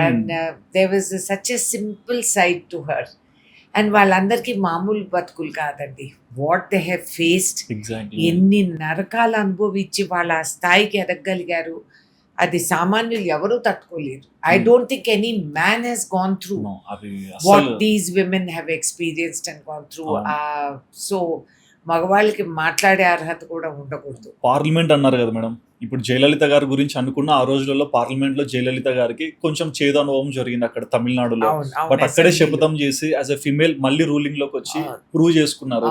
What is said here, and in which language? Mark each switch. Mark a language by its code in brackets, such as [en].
[en] And there was such a simple side to her. [te] And వాళ్ళందరికీ మామూలు బతుకులు కాదండి. [en] What they have faced, exactly. [te] ఎన్ని నరకాలు అనుభవించి వాళ్ళ ఆ స్థాయికి ఎదగలిగారు, అది సామాన్యులు ఎవరూ తట్టుకోలేరు. [en] I don't think any man has gone through [te] అది [en] what [te] అసలు [en] these women have experienced and gone through. [te] అవును. So మగవాళ్ళకి మాట్లాడే అర్హత కూడా ఉండకూడదు. పార్లమెంట్ అన్నారు కదా మేడం. ఇప్పుడు జయలలిత గారి గురించి అనుకున్న ఆ రోజులలో పార్లమెంట్ లో జయలలిత గారికి కొంచెం చేదు అనుభవం జరిగింది అక్కడ తమిళనాడులో. అవును, అవును, బట్ అక్కడే అసెంబ్లీలో. శపథం చేసి [en] as a female [te] మళ్ళీ రూలింగ్ లోకి వచ్చి అవును. ప్రూవ్ చేసుకున్నారు.